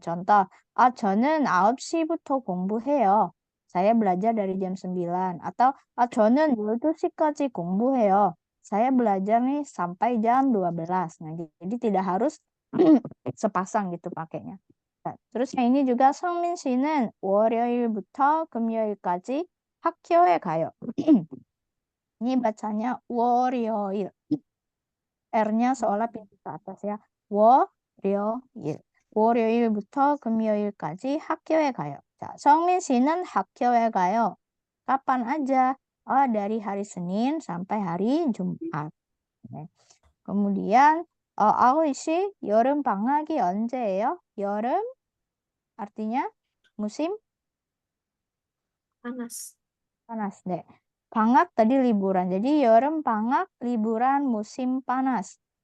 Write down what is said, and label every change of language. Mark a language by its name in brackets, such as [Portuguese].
[Korean] Contoh, 저는 9시부터 공부해요. [Indonesian] Saya belajar dari jam 9. [Korean] Atau 저는 12시까지 공부해요. [Indonesian] Saya belajar nih sampai jam 12. Nah, jadi tidak harus sepasang gitu pakainya. Nah, terus yang ini juga [Korean] 성민 씨는 월요일부터 금요일까지 학교에 가요. [Indonesian] Ini bacanya 월요일. R-nya seolah pintu ke atas ya. [Korean] 월요일. 월요일부터 금요일까지 학교에 가요. 자, 성민 씨는 학교에 가요. [Indonesian] Kapan aja? Dari hari Senin sampai hari Jumat. 네. [Korean] kemudian 아우이 씨, 여름 방학이 언제예요? [Indonesian] 여름 artinya musim Panas. panas. 네. 방학 tadi liburan. Jadi 여름 방학 liburan musim panas.